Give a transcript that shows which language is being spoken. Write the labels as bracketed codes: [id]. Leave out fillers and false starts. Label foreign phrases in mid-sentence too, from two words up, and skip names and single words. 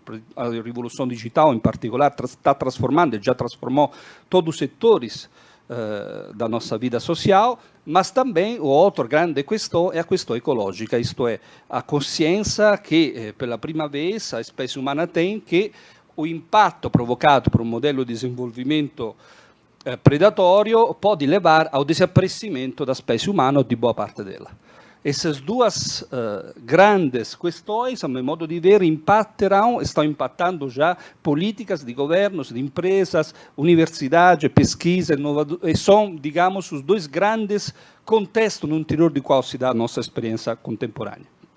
[pt] A revolução digital, em particular, está transformando, já transformou todos os setores da nossa vida social, mas também o outro grande questão é a questão ecológica, isto é, a consciência que, pela primeira vez, a espécie humana tem que o [it] impatto provocato [pt] por [it] un modello di [pt] desenvolvimento predatorio pode levar ao desaparecimento da espécie humana ou de boa parte dela. Essas duas grandes questões, a meu modo de ver, estão impactando já políticas de governos, de empresas, universidade, pesquisa, e são, digamos, os dois grandes contextos no interior do qual se dá a nossa experiência contemporânea.